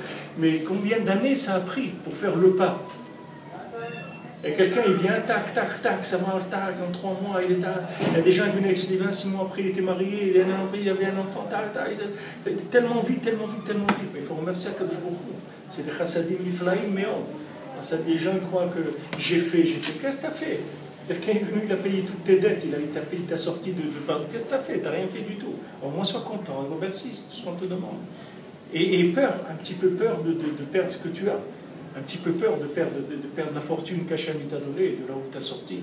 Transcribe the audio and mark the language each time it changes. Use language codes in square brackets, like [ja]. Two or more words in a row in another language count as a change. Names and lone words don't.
[fr] Mais combien d'années ça a pris pour faire le pas? Et quelqu'un, il vient, tac, tac, tac, ça marche, tac, en 3 mois, il y a des gens qui venaient avec Sylvain, 6 mois après, il était marié, il avait un enfant, tac, tac, tellement vite. Mais il faut remercier [he] הקדוש ברוך הוא. [fr] C'est des [he] חסדים נפלאים מאוד. [fr] Les gens croient que j'ai fait. Qu'est-ce que tu as fait? Quelqu'un est venu, il a payé toutes tes dettes, il t'a sorti de pardon. Qu'est-ce que tu as fait? Tu n'as rien fait du tout. Au moins, sois content, remercie, c'est tout ce qu'on te demande. Et peur, un petit peu peur de perdre ce que tu as. un petit peu peur de perdre la fortune qu'Hachem t'a donnée, de là où t'as sorti.